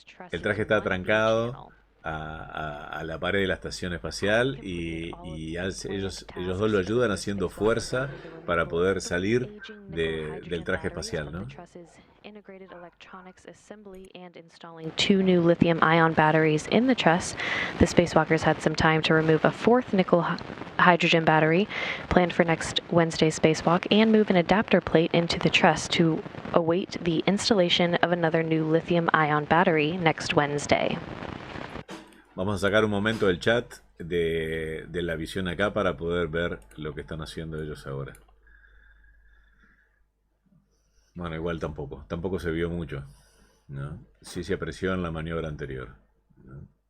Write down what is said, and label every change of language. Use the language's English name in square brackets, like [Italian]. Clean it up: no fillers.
[Spanish] El traje está atrancado a la pared de la estación espacial y ellos dos lo ayudan haciendo fuerza para poder salir del traje espacial, ¿no? [English] Integrated electronics assembly and installing 2 new lithium-ion batteries in the truss. The spacewalkers had some time to remove a 4th nickel hydrogen battery planned for next Wednesday's spacewalk and move an adapter plate into the truss to await the installation of another new lithium-ion battery next Wednesday. [Spanish] Vamos a sacar un momento del chat de la visión acá para poder ver lo que están haciendo ellos ahora. Bueno, igual tampoco se vio mucho, ¿no? Sí se apreció en la maniobra anterior, ¿no?